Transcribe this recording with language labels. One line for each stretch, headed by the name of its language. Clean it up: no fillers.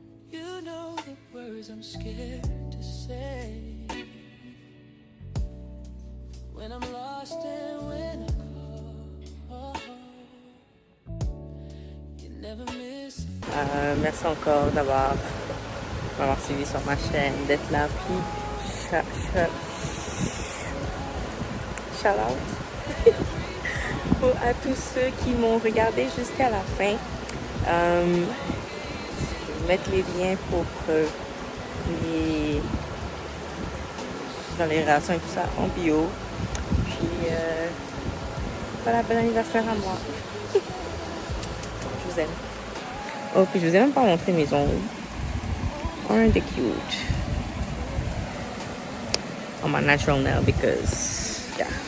English: You know the words I'm scared to say. When I'm lost and when I call, you never miss a
French: Merci encore d'avoir m'avoir suivi sur ma chaîne, d'être là, puis shout out à tous ceux qui m'ont regardé jusqu'à la fin. Je vais mettre les liens pour dans les relations et tout ça en bio. Puis voilà, bon anniversaire à moi. Je vous aime. Oh, puis je vous ai même pas montré mes ongles.
English: Aren't they cute? On my natural nail because, yeah.